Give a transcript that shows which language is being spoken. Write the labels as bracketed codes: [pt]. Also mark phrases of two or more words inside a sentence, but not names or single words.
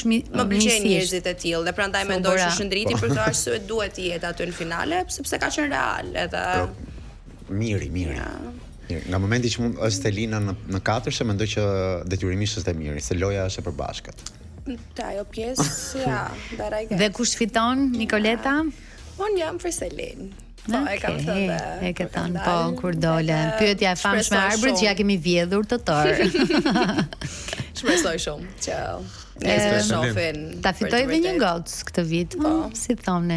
[sq] më pëlqejnë njerëzit e tillë dhe prandaj mendoj që Shëndriti për këtë arsye duhet të jetë aty në finale, sepse ka qenë real edhe miri. Nga momenti që është Selina në katërshe, mendoj që detyrimisht është e miri, se loja është e përbashkët. Te ajo pjesë, [en] that I guess. [sq] Dhe kush fiton, Nikoleta? Unë jam për Selin. Po, e kam thënë. E ke thënë, po, kur dole. Pyetja e famshme e arbrit që ja kemi vjedhur të tërë. Shpresoj shumë që nesër shohin. Ta fitoj dhe një gocë këtë vit, si thonë.